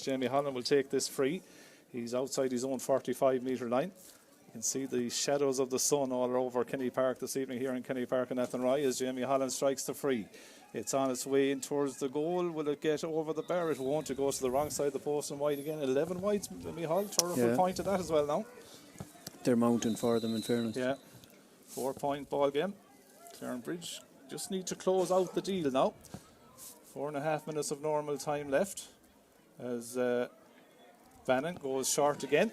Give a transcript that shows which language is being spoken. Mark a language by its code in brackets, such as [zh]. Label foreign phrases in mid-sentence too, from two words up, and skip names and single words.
[en] Jamie Holland will take this free. He's outside his own 45-metre line. You can see the shadows of the sun all over Kenny Park this evening here in Kenny Park in Athenry as Jamie Holland strikes the free. It's on its way in towards the goal. Will it get over the bar? It won't. It goes to the wrong side of the post and wide again. 11 wides, Micheál. Turloughmore will point to that as well now. They're mounting for them, in fairness. Yeah. 4-point ball game. Clarinbridge just need to close out the deal now. 4.5 minutes of normal time left as Bannon goes short again.